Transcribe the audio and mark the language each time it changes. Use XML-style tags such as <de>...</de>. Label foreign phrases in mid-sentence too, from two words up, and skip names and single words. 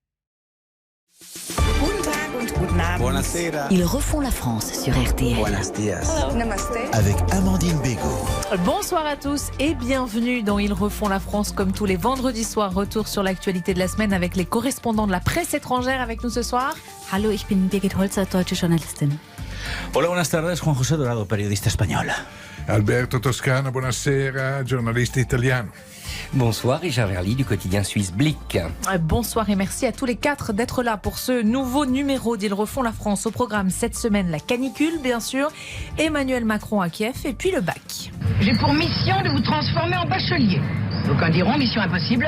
<it>Buonasera.</it> <fr>Ils refont la France sur RTL.</fr> <es>Buenos dias.</es> <fr>Avec Amandine Bégaud. Bonsoir à tous et bienvenue dans Ils refont la France comme tous les vendredis soirs. Retour sur l'actualité de la semaine avec les correspondants de la presse étrangère avec nous ce soir.</fr> <de>Hallo, ich bin Birgit Holzer, deutsche Journalistin.</de> <es>Hola, buenas tardes, Juan José Dorado, periodista español.</es> <it>Alberto Toscano, buonasera, giornalista italiano.</it> <fr>Bonsoir, Richard Verly du quotidien suisse Blick. Bonsoir et merci à tous les quatre d'être là pour ce nouveau numéro d'Ils refont la France. Au programme cette semaine, la canicule bien sûr, Emmanuel Macron à Kiev et puis le bac. J'ai pour mission de vous transformer en bachelier. D'aucuns diront mission impossible.</fr>